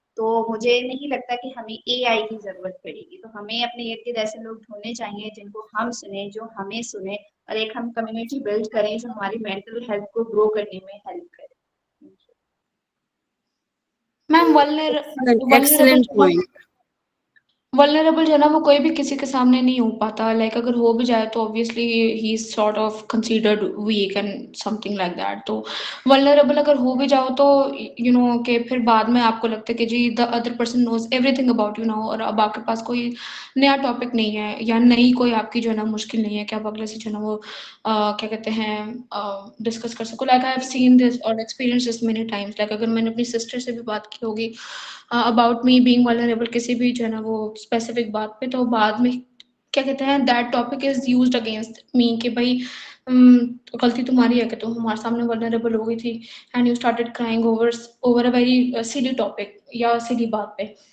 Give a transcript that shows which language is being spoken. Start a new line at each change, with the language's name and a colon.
Urdu: تو مجھے نہیں لگتا کہ ہمیں اے آئی کی ضرورت پڑے گی. تو ہمیں اپنے ارد گرد ایسے لوگ ڈھونڈنے چاہیے جن کو ہم سنیں، جو ہمیں سنیں، اور ایک ہم کمیونٹی بلڈ کریں جو ہماری مینٹل ہیلتھ کو گرو کرنے میں ہیلپ کرے.
English: Ma'am Excellent point.
Urdu: ولنریبل جو ہے نا وہ کوئی بھی کسی کے سامنے نہیں ہو پاتا.
English: Like اگر ہو بھی جائے تو obviously he is sort of considered weak and something like that.
Urdu: تو ولنریبل اگر ہو بھی جاؤ تو you know کہ پھر بعد میں آپ کو لگتا ہے کہ جی
English: the other person knows everything about you now،
Urdu: اور اب آپ کے پاس کوئی نیا ٹاپک نہیں ہے یا نئی کوئی آپ کی جو ہے نا مشکل نہیں ہے کہ آپ اگلے سے جو ہے نا وہ کیا کہتے ہیں ڈسکس کر سکو.
English: Like I have seen this اور experienced this many times.
Urdu: Like اگر میں نے اپنی سسٹر سے بھی بات کی ہوگی
English: about me being vulnerable
Urdu: کسی بھی جو ہے نا وہ اسپیسیفک بات پہ، تو بعد میں کیا کہتے ہیں
English: that topic is used against me
Urdu: کہ بھائی غلطی تمہاری ہے کہ تم ہمارے سامنے ولنریبل ہو گئی تھی
English: and you started crying over a very silly topic
Urdu: یا سلی بات پہ.